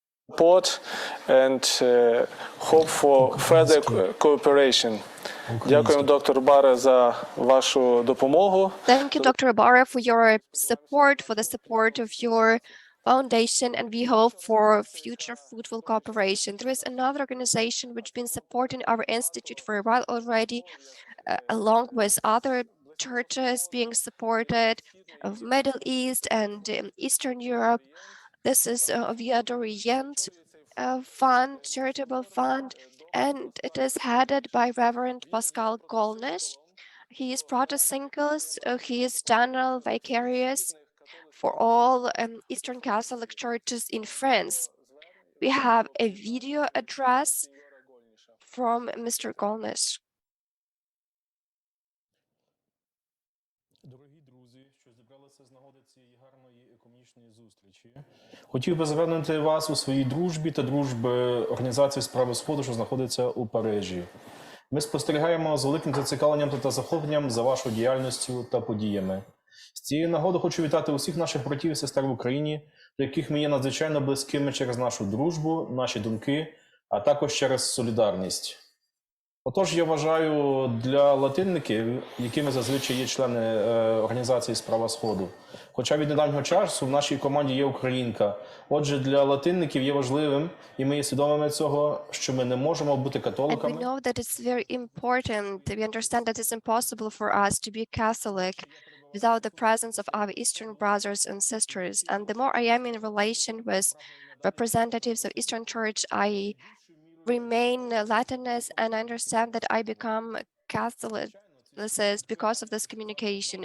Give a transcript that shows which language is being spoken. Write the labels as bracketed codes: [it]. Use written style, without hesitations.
[en] Support and hope for further cooperation. [uk] Дякуємо, доктор Баре, за вашу допомогу. [en] Thank you, Dr. Ibarra, for your support, for the support of your foundation, and we hope for future fruitful cooperation. There is another organization which has been supporting our institute for a while already, along with other churches being supported of Middle East and Eastern Europe. This is Via d'Orient fund, charitable fund, and it is headed by Reverend Pascal Golnish. He is Protestant, he is general vicarious for all Eastern Catholic churches in France. We have a video address from Mr. Golnish. [uk] Дорогі друзі, що зібралися з нагоди цієї гарної екуменічної зустрічі, хотів би звернути вас у своїй дружбі та дружби Організації справи Сходу, що знаходиться у Парижі. Ми спостерігаємо з великим зацікавленням та захопленням за вашою діяльністю та подіями. З цієї нагоди хочу вітати усіх наших братів і сестер в Україні, до яких ми є надзвичайно близькими через нашу дружбу, наші думки, а також через солідарність. Отож, я вважаю, для латинників, якими зазвичай є члени Організації Справа Сходу, хоча від недавнього часу в нашій команді є українка, отже, для латинників є важливим, і ми є свідомими цього, що ми не можемо бути католиками. [en] And we know that it's very important. We understand that it's impossible for us to be Catholic without the presence of our Eastern brothers and sisters. And the more I am in relation with representatives of Eastern Church, I remain Latinist, and I understand that I become Catholicist because of this communication.